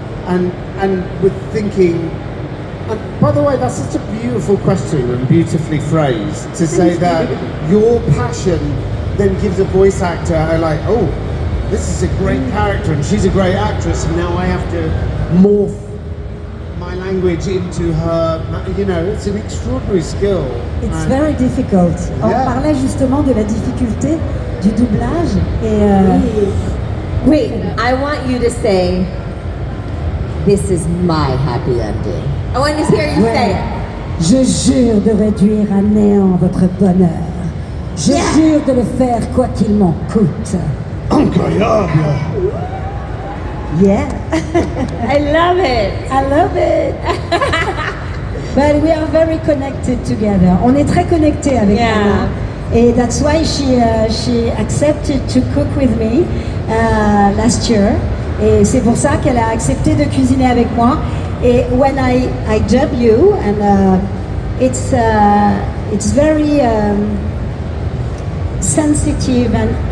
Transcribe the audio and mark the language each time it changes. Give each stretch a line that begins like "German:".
English: And we're thinking, and by the way, that's such a beautiful question and beautifully phrased, to say that your passion then gives a voice actor a like, oh, this is a great character and she's a great actress and now I have to morph my language into her. You know, it's an extraordinary skill. It's very difficult.
French: On
English: Yeah.
French: parlait justement de la difficulté du doublage et
English: Wait, I want you to say, "This is my happy ending." I want to hear you say it.
French: je jure de réduire à néant votre bonheur. Je jure de le faire quoi qu'il m'en coûte. Incroyable.
English: Yeah, I love it. I love it. But we are very connected together.
French: On est très connectés avec
English: Yeah.
French: Anna. Et
English: that's why she accepted to cook with me last year.
French: Et c'est pour ça qu'elle a accepté de cuisiner avec moi. Et
English: when I dub you, and it's very sensitive and